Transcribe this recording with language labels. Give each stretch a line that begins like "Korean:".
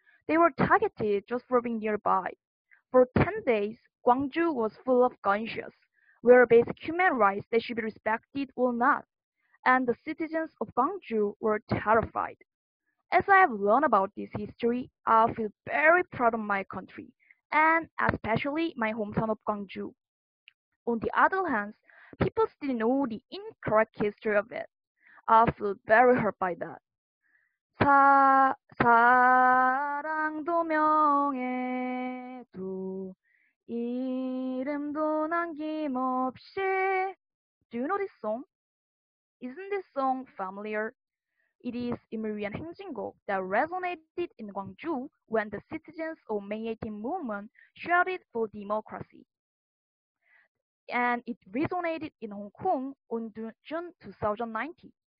English: They were targeted just for being nearby. For 10 days, Gwangju was full of gunshots, where basic human rights that should be respected were not, and the citizens of Gwangju were terrified. As I have learned about this history, I feel very proud of my country, and especially my hometown of Gwangju. On the other hand, people still know the incorrect history of it. I feel very hurt by that.
Korean: 사랑도 명예도 이름도 남김없이.
English: Do you know this song? Isn't this song familiar? It is Imerian 행진곡 that resonated in Gwangju when the citizens of May 18 movement shouted for democracy. And it resonated in Hong Kong on June 2019.